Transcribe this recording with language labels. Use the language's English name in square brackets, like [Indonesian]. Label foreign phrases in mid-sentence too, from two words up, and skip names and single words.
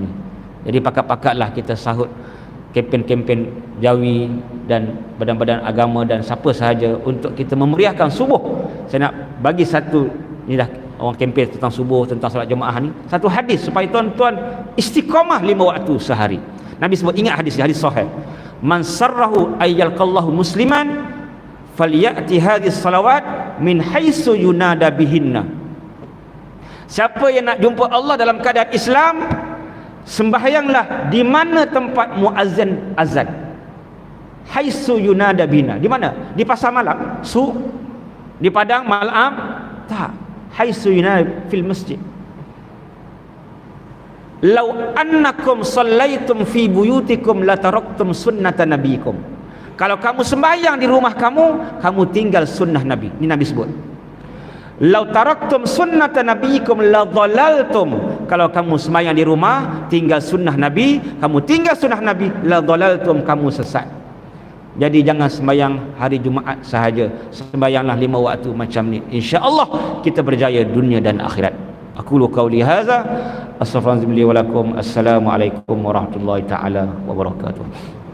[Malay] Jadi pakat-pakatlah kita sahut kempen-kempen Jawi dan badan-badan agama dan siapa sahaja untuk kita memeriahkan subuh. Saya nak bagi satu, ni dah orang kempen tentang subuh, tentang solat jemaah ni, satu hadis supaya tuan-tuan istiqamah 5 waktu sehari. Nabi sebut, ingat hadis sahih, [Arabic] من سره أن يلقى الله مسلما فليأت هذه الصلوات من حيث ينادى بهن. [Malay] Siapa yang nak jumpa Allah dalam keadaan Islam, sembahyanglah di mana tempat muazzin azan. [Arabic] حيث ينادى بهن, [Malay] di mana? Di pasar malam, suq, di padang malam, tak. [Arabic] حيث ينادى في المسجد. لو أنكم صليتم في بيوتكم لتركتم سنة نبيكم. [Malay] Kalau kamu sembahyang di rumah kamu, kamu tinggal sunnah Nabi. Ini Nabi sebut. [Arabic] لو تركتم سنة نبيكم لضللتم. [Malay] Kalau kamu sembahyang di rumah, tinggal sunnah Nabi, kamu tinggal sunnah Nabi, [Arabic] لضللتم, [Malay] kamu sesat. Jadi jangan sembahyang hari Jumaat sahaja, sembahyanglah 5 waktu macam ni. Insya-Allah kita berjaya dunia dan akhirat. [Arabic] أقول قولي هذا أستغفر الله العظيم لي ولكم. السلام عليكم ورحمة الله تعالى وبركاته.